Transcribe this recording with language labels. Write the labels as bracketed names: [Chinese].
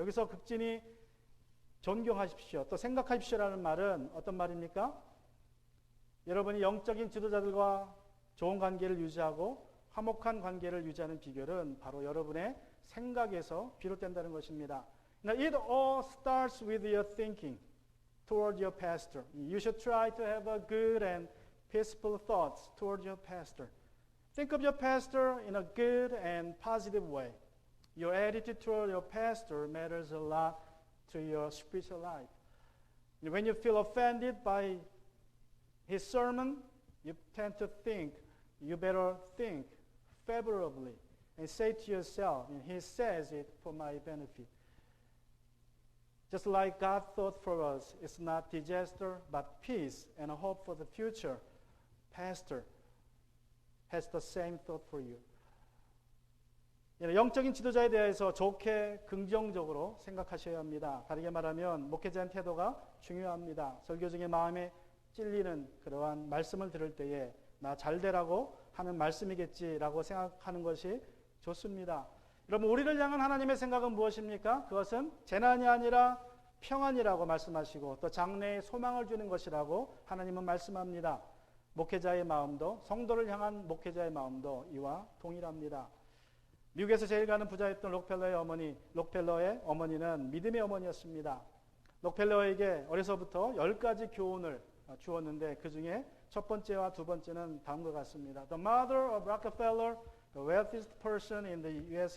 [Korean] 여기서 극진히 존경하십시오. 또 생각하십시오라는 말은 어떤 말입니까? 여러분이 영적인 지도자들과 좋은 관계를 유지하고 화목한 관계를 유지하는 비결은 바로 여러분의 생각에서 비롯된다는 것입니다. [English] Now, it all starts with your thinking toward your pastor. You should try to have a good and peaceful thoughts toward your pastor. Think of your pastor in a good and positive way. Your attitude toward your pastor matters a lot to your spiritual life. When you feel offended by his sermon, you tend to think you better think favorably and say to yourself, he says it for my benefit. Just like God thought for us, it's not disaster, but peace and a hope for the future. Pastor has the same thought for you. [Korean] 영적인 지도자에 대해서 좋게 긍정적으로 생각하셔야 합니다. 다르게 말하면 목회자의 태도가 중요합니다. 설교 중에 마음에 찔리는 그러한 말씀을 들을 때에 나 잘되라고 하는 말씀이겠지라고 생각하는 것이 좋습니다. 여러분, 우리를 향한 하나님의 생각은 무엇입니까? 그것은 재난이 아니라 평안이라고 말씀하시고 또 장래에 소망을 주는 것이라고 하나님은 말씀합니다. 목회자의 마음도, 성도를 향한 목회자의 마음도 이와 동일합니다. 미국에서 제일 가는 부자였던 록펠러의 어머니는 믿음의 어머니였습니다. 록펠러에게 어려서부터 10가지 교훈을 주었는데 그 중에 첫 번째와 두 번째는 다음과 같습니다. [English] The mother of Rockefeller, the wealthiest person in the U.S.